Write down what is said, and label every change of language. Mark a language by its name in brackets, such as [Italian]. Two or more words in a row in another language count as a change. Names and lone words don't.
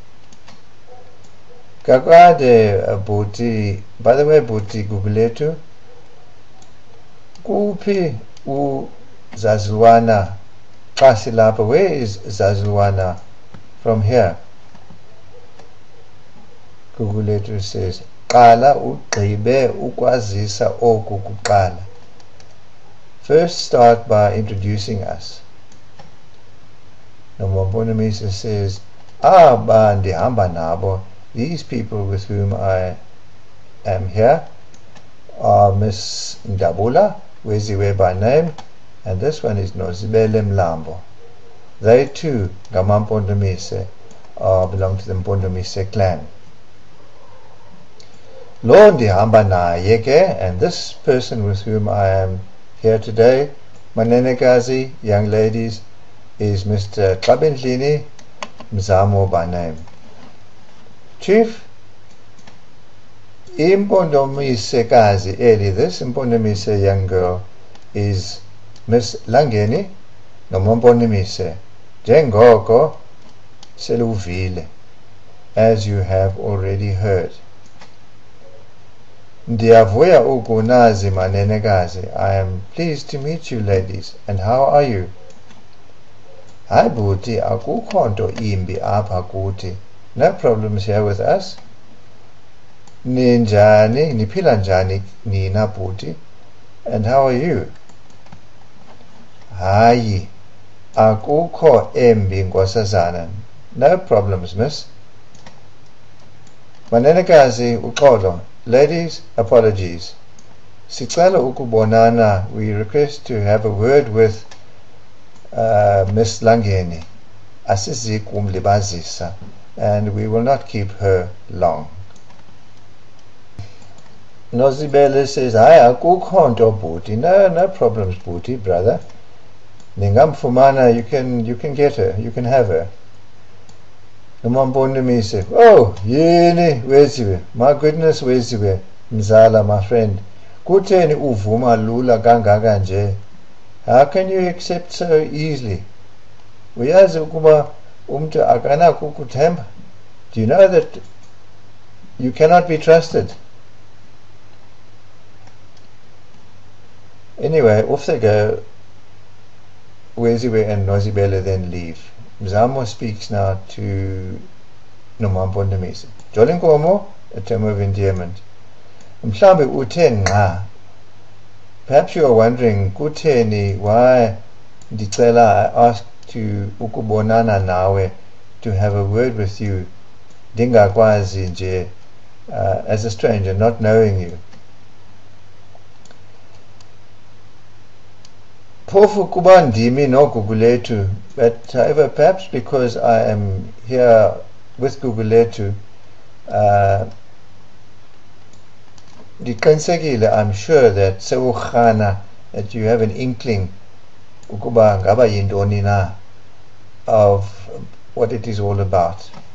[Xhosa] Kakade Bhuti, [English] by the way, [Xhosa] Bhuti Gugulethu, kuphi Zazulwana Qasilapa? [English] Where is Zazulwana from here? Gugulethu says, [Xhosa] Qala ugqibe ukwazisa oku kuqala. [English] First start by introducing us. NomamPondomise says, [Xhosa] ndihamba nabo. [English] These people with whom I am here are Miss Ndabula, Weziwe by name, and this one is Nozibele Mlambo. They too, NomamPondomise, belong to the Mpondomise clan. [Xhosa] Lo ndihamba naye ke, [English] and this person with whom I am here today, Manenekazi, young ladies, is Mr. Kabendlini Mzamo by name. Chief, [Xhosa] Impondomise kazi eli, [English] this Impondomise young girl is Miss Langeni NomamPondomise, [Xhosa] njengoko seluvile, [English] as you have already heard. [Xhosa] Ndiyavuya ukunazi manenekazi. [English] I am pleased to meet you, ladies, and how are you? [Xhosa] Hayi Bhuti, akukho nto imbi apha kuthi. [English] No problems here with us. [Xhosa] Ninjani, niphila njani nina Bhuti? [English] And how are you? [Xhosa] Hayi, akukho embi nkosazana. [English] No problems, miss. [Xhosa] Manenekazi uxolo. [English] Ladies, apologies. [Xhosa] Sicela ukubonana, [English] we request to have a word with Miss Langeni. [Xhosa] Asizi kumlibazisa, [English] and we will not keep her long. Nozibele says, [Xhosa] akukho nto Bhuti. [English] No problems, Bhuti, brother. [Xhosa] Ningamfumana, [English] you can get her, you can have her. [Xhosa] NomamPondomise, oh, yini Weziwe, [English] my goodness Weziwe, Mzala, my friend. [Xhosa] Kutheni uvuma lula kangaka nje? [English] How can you accept so easily? [Xhosa] Uyazi ukuba umntu akanako ukuthemba? [English] Do you know that you cannot be trusted? Anyway, off they go. Weziwe and Nozibele then leave. Mzamo speaks now to NomamPondomise. Jolinkomo, a term of endearment. [Xhosa] Mhlambe uthe nqa. [English] Perhaps you are wondering, [Xhosa] kutheni, why ndicela, [English] I asked to [Xhosa] ukubonana nawe, [English] to have a word with you, [Xhosa] ndingakwazi nje, [English] as a stranger, not knowing you. [Xhosa] Phofu kuba ndimi no Gugulethu, [English] but however, perhaps because I am here with Gugulethu, ndiqinisekile, I'm sure that sewukhana, that you have an inkling [Xhosa] ukuba ngaba yintoni na, [English] of what it is all about.